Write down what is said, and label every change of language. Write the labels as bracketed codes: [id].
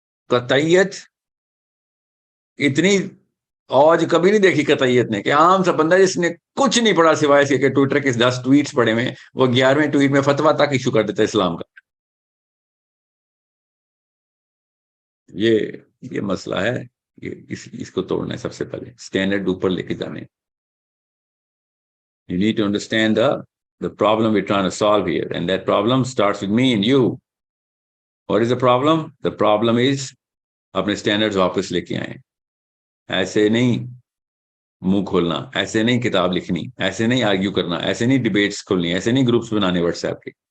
[ur] قطعیت اتنی آج کبھی نہیں دیکھی قطعیت نے, کہ عام سا بندہ جس نے کچھ نہیں پڑھا سوائے اس کے کہ ٹویٹر کے 10 ٹویٹس پڑھے ہوئے, وہ 11ویں ٹویٹ میں فتویٰ تک ایشو کر دیتا ہے اسلام کا. یہ مسئلہ ہے. اس کو توڑنا ہے سب سے پہلے, اسٹینڈرڈ اوپر لے کے جانے. [en] You need to understand the problem we're trying to solve here, and that problem starts with me and you. What is the problem? The problem is [ur] اپنے اسٹینڈرڈز واپس لے کے آئیں. ایسے نہیں منہ کھولنا, ایسے نہیں کتاب لکھنی, ایسے نہیں آرگیو کرنا, ایسے نہیں ڈیبیٹس کھولنی, ایسے نہیں گروپس بنانے واٹس ایپ کے.